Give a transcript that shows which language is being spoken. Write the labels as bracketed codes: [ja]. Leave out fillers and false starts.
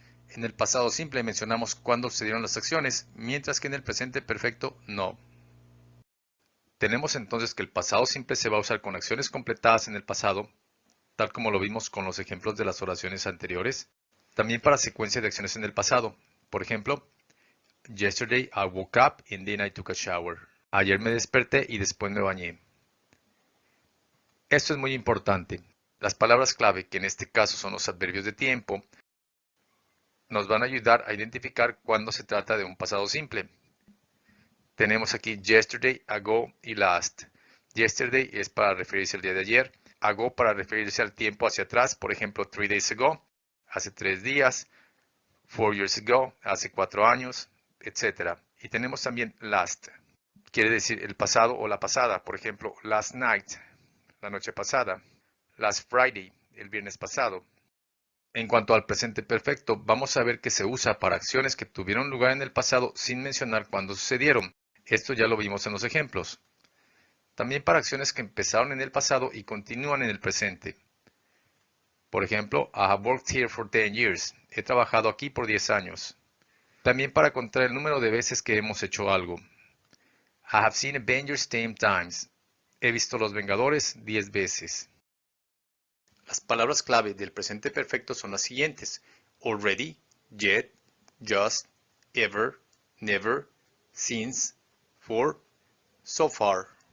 [es] En el pasado simple mencionamos cuándo sucedieron las acciones, mientras que en el presente perfecto no. Tenemos entonces que el pasado simple se va a usar con acciones completadas en el pasado, tal como lo vimos con los ejemplos de las oraciones anteriores. También para secuencia de acciones en el pasado. Por ejemplo, [en] yesterday I woke up and then I took a shower. [es] Ayer me desperté y después me bañé. Esto es muy importante. Las palabras clave, que en este caso son los adverbios de tiempo, nos van a ayudar a identificar cuándo se trata de un pasado simple. Tenemos aquí yesterday, ago y last. Yesterday es para referirse al día de ayer. Ago para referirse al tiempo hacia atrás. Por ejemplo, [en] 3 days ago, [es] hace 3 días. [en] 4 years ago, [es] hace 4 años, etc. Y tenemos también last. Quiere decir el pasado o la pasada. Por ejemplo, [en] last night, [es] la noche pasada. [en] Last Friday, [es] el viernes pasado. En cuanto al presente perfecto, vamos a ver que se usa para acciones que tuvieron lugar en el pasado sin mencionar cuándo sucedieron. Esto ya lo vimos en los ejemplos. También para acciones que empezaron en el pasado y continúan en el presente. Por ejemplo, [en] I have worked here for 10 years. [es] He trabajado aquí por 10 años. También para contar el número de veces que hemos hecho algo. [en] I have seen Avengers 10 times. [es] He visto Los Vengadores 10 veces. Las palabras clave del presente perfecto son las siguientes: already, yet, just, ever, never, since, for, so far.